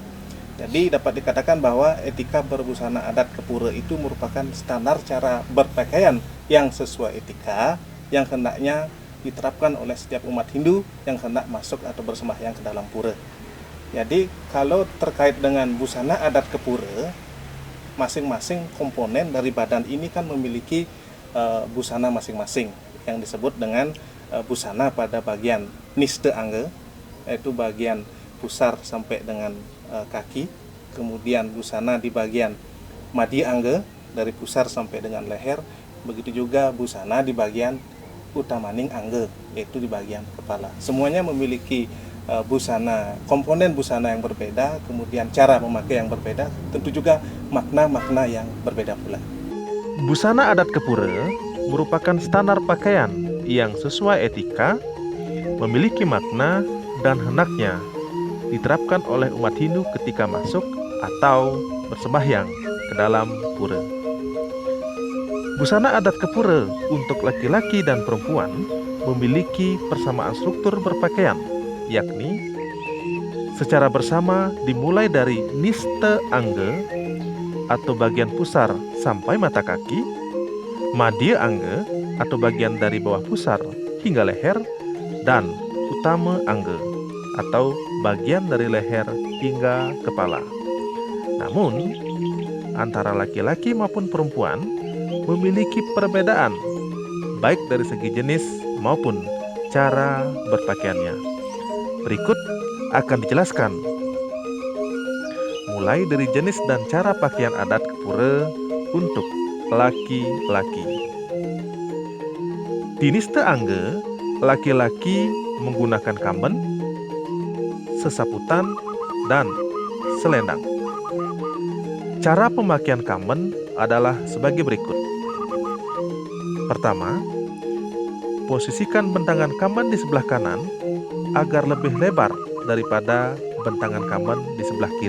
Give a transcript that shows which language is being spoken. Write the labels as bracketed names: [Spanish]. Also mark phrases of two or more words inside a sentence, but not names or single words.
[Indonesian] Jadi dapat dikatakan bahwa etika berbusana adat ke pura itu merupakan standar cara berpakaian yang sesuai etika yang hendaknya diterapkan oleh setiap umat Hindu yang hendak masuk atau bersembahyang ke dalam pura. Jadi kalau terkait dengan busana adat ke pura, masing-masing komponen dari badan ini kan memiliki busana masing-masing yang disebut dengan busana pada bagian niste angge, yaitu bagian pusar sampai dengan kaki, kemudian busana di bagian madi angge dari pusar sampai dengan leher, begitu juga busana di bagian utamaning angge, yaitu di bagian kepala. Semuanya memiliki busana, komponen busana yang berbeda, kemudian cara memakai yang berbeda, tentu juga makna-makna yang berbeda pula. Busana adat Kepura merupakan standar pakaian yang sesuai etika, memiliki makna dan hendaknya diterapkan oleh umat Hindu ketika masuk atau bersembahyang ke dalam pura. Busana adat Kepura untuk laki-laki dan perempuan memiliki persamaan struktur berpakaian, yakni secara bersama dimulai dari niste angge atau bagian pusar sampai mata kaki, madya angge atau bagian dari bawah pusar hingga leher, dan utama angge atau bagian dari leher hingga kepala. Namun, antara laki-laki maupun perempuan memiliki perbedaan baik dari segi jenis maupun cara berpakaiannya. Berikut akan dijelaskan mulai dari jenis dan cara pakaian adat Kepura untuk laki-laki. Di niste angge, laki-laki menggunakan kamben, sesaputan, dan selendang. Cara pemakaian kamben adalah sebagai berikut. Pertama, posisikan bentangan kamben di sebelah kanan agar lebih lebar daripada bentangan kamben di sebelah kiri.